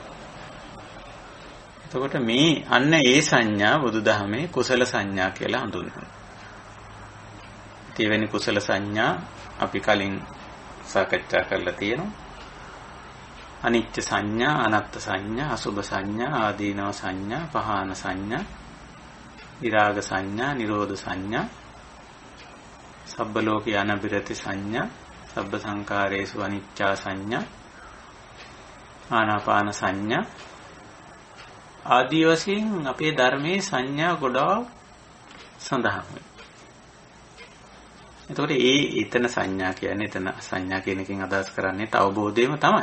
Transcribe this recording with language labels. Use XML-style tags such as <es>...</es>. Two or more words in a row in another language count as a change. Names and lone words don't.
<si>එතකොට මේ අන්න ඒ සංඥා බුදුදහමේ කුසල සංඥා කියලා හඳුන්වනවා. ඊවෙනි කුසල සංඥා අපි කලින් සාකච්ඡා කරලා තියෙනවා. අනිත්‍ය සංඥා, අනාත්ම සංඥා, අසුභ සංඥා, ආදීනව සංඥා, පහාන සංඥා, විරාග සංඥා, නිරෝධ සංඥා,</si> <pi>සබ්බ ලෝකේ අනබිරති</pi> <si>සංඥා,</si> <pi>සබ්බ සංකාරේසු අනිච්චා</pi> <si>සංඥා, ආනාපාන සංඥා ආදී වශයෙන් අපේ ධර්මයේ සංඥා ගොඩාක් සඳහන් වෙනවා. එතකොට එතන සංඥා කියන්නේ එතන සංඥා කියන එකෙන් අදහස් කරන්නේ අවබෝධයම තමයි.</si>